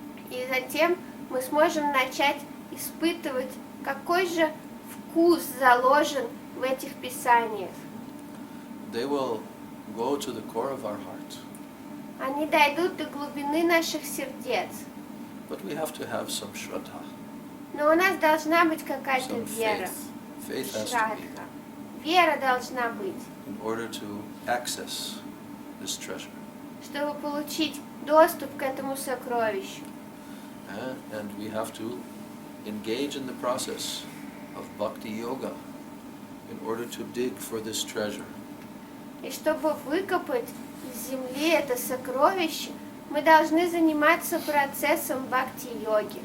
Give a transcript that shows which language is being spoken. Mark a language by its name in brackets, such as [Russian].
[Russian] И затем мы сможем начать испытывать, какой же вкус заложен в этих писаниях. [English] They will go to the core of our heart. [Russian] Они дойдут до глубины наших сердец. [English] But we have to have some shraddha. [Russian] Но у нас должна быть какая-то [English] Some [Russian] вера. [English] Faith has to be [Russian] Шрадха. Вера должна быть, [English] in order to access this treasure. [Russian] чтобы получить доступ к этому сокровищу. [English] And we have to engage in the process of bhakti yoga in order to dig for this treasure. [Russian] И чтобы выкопать из земли это сокровище, мы должны заниматься процессом бхакти-йоги.